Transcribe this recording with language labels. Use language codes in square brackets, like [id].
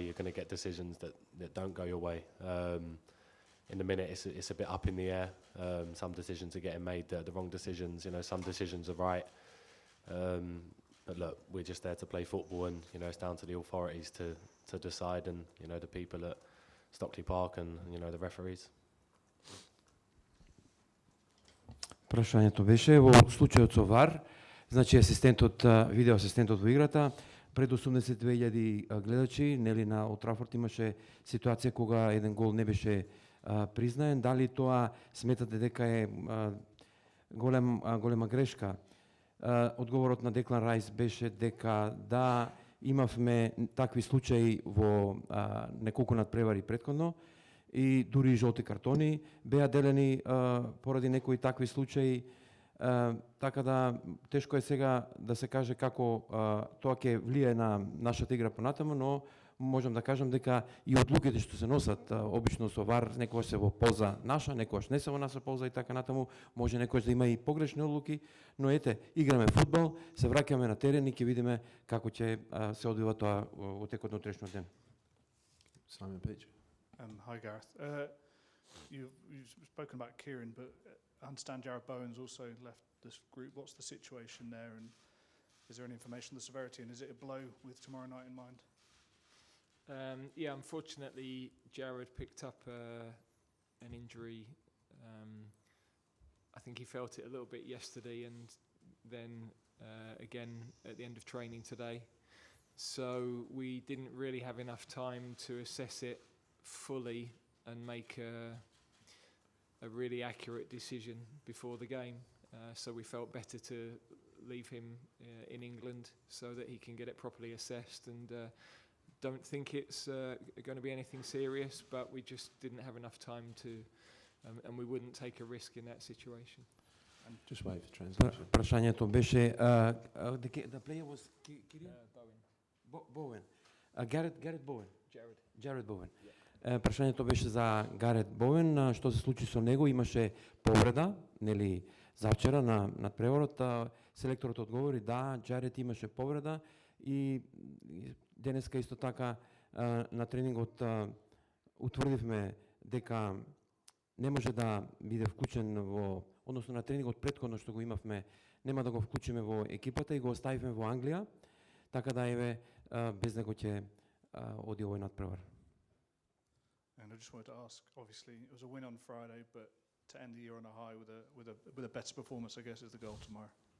[en] You're going to get decisions that don't go your way. In the minute, it's a bit up in the air. Some decisions are getting made, the wrong decisions. You know, some decisions are right. But look, we're just there to play football, and you know, it's down to the authorities to decide, and you know, the people at Stockley Park, and you know, the referees. [mk] Прашањето беше во случајот со ВАР, значи асистентот, видео асистентот во играта, пред 82,000 гледачи, нели на Олд Трафорд имаше ситуација кога еден гол не беше признаен. Дали тоа сметате дека е голема грешка? Одговорот на Деклан Райс беше дека да, имавме такви случаи во неколку надпревари претходно и дури и жолти картони беа делени поради некои такви случаи, така да тешко е сега да се каже како тоа ќе влијае на нашата игра понатаму, но можам да кажам дека и одлуките што се носат обично со ВАР некогаш се во полза наша, некогаш не се во наша полза и така натаму, може некогаш да има и погрешни одлуки, но ете, играме фудбал, се враќаме на терен и ќе видиме како ќе се одвива тоа во текот на утрешниот ден. [en] Simon Pitch. Hi, Gareth. You've spoken about Kieran, but I understand Jared Bowen's also left this group. What's the situation there, and is there any information on the severity, and is it a blow with tomorrow night in mind? Yeah, unfortunately, Jared picked up an injury. I think he felt it a little bit yesterday, and then again at the end of training today. So we didn't really have enough time to assess it fully and make a really accurate decision before the game. So we felt better to leave him in England so that he can get it properly assessed, and don't think it's going to be anything serious, but we just didn't have enough time to, and we wouldn't take a risk in that situation. Just wait for translation. [mk] Прашањето беше [en] the player was Kieran Bowen. Gareth Bowen. Jared Bowen. [mk] Прашањето беше за Гарет Боуен, што се случи со него, имаше повреда, нели, завчера на надпреварот, селекторот одговори да, Джаред имаше повреда и денеска исто така на тренингот утврдивме дека не може да биде вклучен во, односно на тренингот претходно што го имавме, нема да го вклучиме во екипата и го оставивме во Англија, така да еве без него ќе оди овој надпревар. [en] And I just wanted to ask, obviously it was a win on Friday, but to end the year on a high with a better performance, I guess, is the goal tomorrow.